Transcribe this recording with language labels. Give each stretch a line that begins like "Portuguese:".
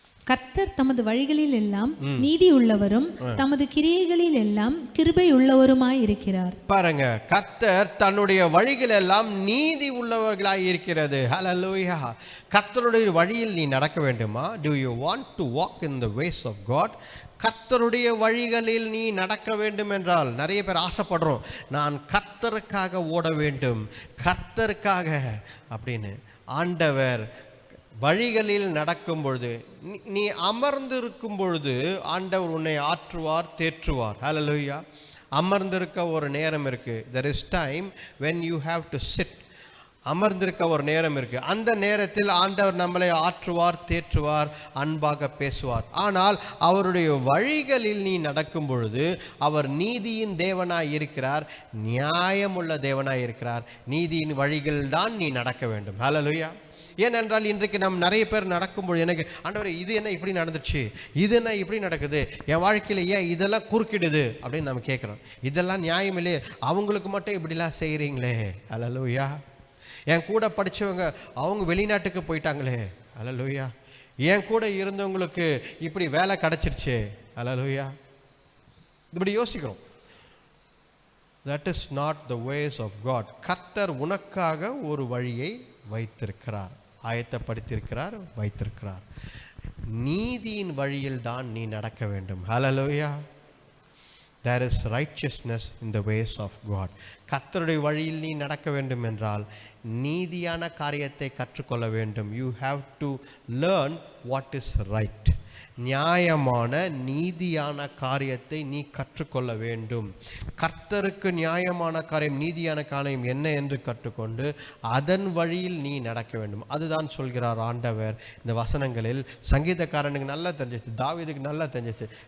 Tamil: கர்த்தர் தமது வழிகளில் எல்லாம் நீதி உள்ளவரும் தமது கிரியைகளில் எல்லாம் கிருபை உள்ளவருமாய் இருக்கிறார். பாருங்க, கர்த்தர் தன்னுடைய வழிகள் எல்லாம் நீதி உள்ளவர்களாய் இருக்கிறது. ஹல்லேலூயா. கர்த்தருடைய வழியில் நீ நடக்க வேண்டுமா?
English: Do you want to walk in the ways of God?
Tamil: கர்த்தருடைய வழிகளில் நீ நடக்க வேண்டும் என்றால், நிறைய பேர் ஆசைப்படுறோம், நான் கர்த்தருக்காக ஓட வேண்டும், கர்த்தருக்காக அப்படின்னு. ஆண்டவர் வழிகளில் நடக்கும் பொழுது, நீ அமர்ந்திருக்கும் பொழுது ஆண்டவர் உன்னை ஆற்றுவார், தேற்றுவார். ஹல்லேலூயா. அமர்ந்திருக்க ஒரு நேரம் இருக்கு.
English: There is time when you have to sit.
Tamil: அமர்ந்திருக்க ஒரு நேரம் இருக்கு. அந்த நேரத்தில் ஆண்டவர் நம்மளை ஆற்றுவார், தேற்றுவார், அன்பாக பேசுவார். ஆனால் அவருடைய வழிகளில் நீ நடக்கும் பொழுது அவர் நீதியின் தேவனாய் இருக்கிறார், நியாயமுள்ள தேவனாய் இருக்கிறார். நீதியின் வழிகளில் தான் நீ நடக்க வேண்டும். ஹல்லேலூயா. ஏனென்றால் இன்றைக்கு நாம் நிறைய பேர் நடக்கும்போது, எனக்கு ஆண்டவரே இது என்ன இப்படி நடந்துச்சு, இது என்ன இப்படி நடக்குது, என் வாழ்க்கையில் ஏன் இதெல்லாம் குறுக்கிடுது அப்படின்னு நம்ம கேட்குறோம். இதெல்லாம் நியாயம் இல்லையே, அவங்களுக்கு மட்டும் இப்படிலாம் செய்கிறீங்களே. ஹல்லேலூயா. என் கூட படித்தவங்க அவங்க வெளிநாட்டுக்கு போயிட்டாங்களே. ஹல்லேலூயா. என் கூட இருந்தவங்களுக்கு இப்படி வேலை கிடச்சிருச்சு. ஹல்லேலூயா. இப்படி யோசிக்கிறோம்.
English: That is not the ways of God.
Tamil: கர்த்தர் உனக்காக ஒரு வழியை வைத்திருக்கிறார், ஆயத்தப்படுத்தியிருக்கிறார், வைத்திருக்கிறார். நீதியின் வழியில் தான் நீ நடக்க வேண்டும். ஹல்லேலூயா.
English: There is righteousness in the ways of God.
Tamil: கர்த்தருடைய வழியில் நீ நடக்க வேண்டும் என்றால் நீதியான காரியத்தை கற்றுக்கொள்ள வேண்டும்.
English: You have to learn what is right.
Tamil: நியாயமான நீதியான காரியத்தை நீ கற்றுக்கொள்ள வேண்டும். கர்த்தருக்கு நியாயமான காரியம், நீதியான காரியம் என்ன என்று கற்றுக்கொண்டு அதன் வழியில் நீ நடக்க வேண்டும். அதுதான் சொல்கிறார் ஆண்டவர் இந்த வசனங்களில். சங்கீதக்காரனுக்கு நல்லா தெரிஞ்சிச்சு, தாவீதுக்கு நல்லா தெரிஞ்சிச்சு.